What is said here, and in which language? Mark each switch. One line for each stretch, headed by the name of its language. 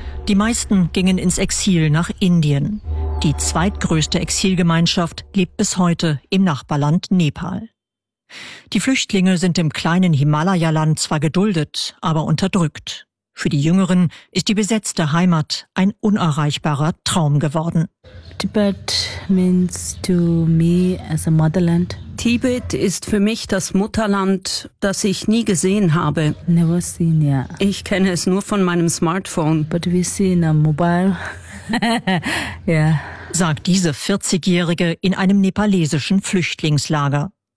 German: Die meisten gingen ins Exil nach Indien. Die zweitgrößte Exilgemeinschaft lebt bis heute im Nachbarland Nepal. Die Flüchtlinge sind im kleinen Himalaya-Land zwar geduldet, aber unterdrückt. Für die Jüngeren ist die besetzte Heimat ein unerreichbarer Traum geworden.
English: Tibet means to me as a motherland.
German: Tibet ist für mich das Mutterland, das ich nie gesehen habe.
English: Never seen, yeah.
German: Ich kenne es nur von meinem Smartphone.
English: But we see in a mobile. Yeah.
German: Sagt diese 40-Jährige in einem nepalesischen Flüchtlingslager.